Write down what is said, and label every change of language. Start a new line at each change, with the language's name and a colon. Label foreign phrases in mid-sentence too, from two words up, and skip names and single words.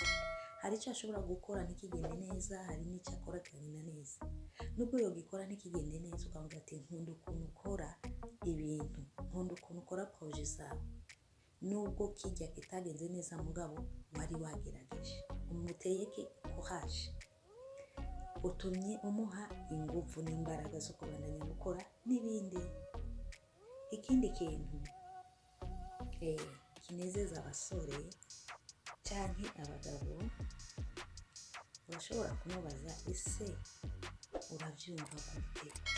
Rundi: Hari icyo ashobora gukora ntikigende neza, hari n'icyo akora kikagenda neza. Nubwo yogikora ntikigende neza, ukamubwira ati nkunda ukuntu ukora ibintu, nkunda ukuntu ukora projet zawe. Nubwo kijya kitagenze neza, mugabo wari wagerageje, umuteye courage, utumye umuha ingufu n'imbaraga zo kubandanya gukora n'ibindi. Ikindi kintu kinezeza abasore canke abagabo, urashobora kumubaza ese uravyumva gute?